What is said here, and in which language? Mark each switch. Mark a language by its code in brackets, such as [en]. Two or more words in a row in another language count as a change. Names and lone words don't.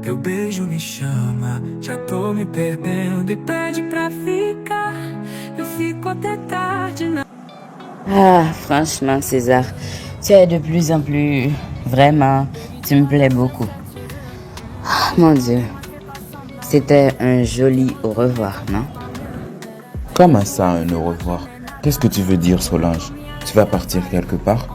[pt] Teu beijo me chama, já tô me perdendo. E pede pra ficar, eu fico até tarde. [fr] Ah, franchement, César, tu es de plus en plus... Vraiment, tu me plais beaucoup. Ah, mon Dieu, c'était un joli au revoir, non? Comment ça, un au revoir? Qu'est-ce que tu veux dire, Solange? Tu vas partir quelque part?